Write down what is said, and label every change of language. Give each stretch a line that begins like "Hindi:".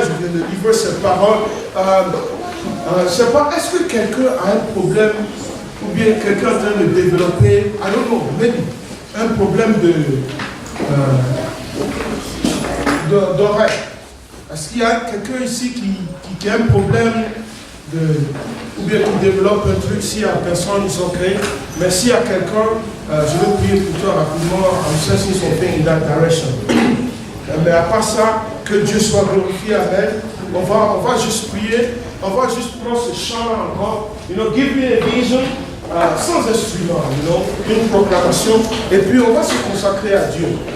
French: Je viens de livrer cette parole. Je ne sais pas, est-ce que quelqu'un a un problème ou bien quelqu'un est en train de développer,
English: I don't know, maybe,
French: un problème d'oreille. Est-ce qu'il y a quelqu'un ici qui a un problème ou bien qui développe un truc? S'il y a personne, ils sont créés. Mais s'il y a quelqu'un, je vais prier pour toi rapidement.
English: I'm sensing something in that direction.
French: Mais à part ça, que Dieu soit glorifié. Amen. On va juste prier. On va juste prendre ce chant encore.
English: Give me a vision.
French: Sans instrument, une proclamation, et puis on va se consacrer à Dieu.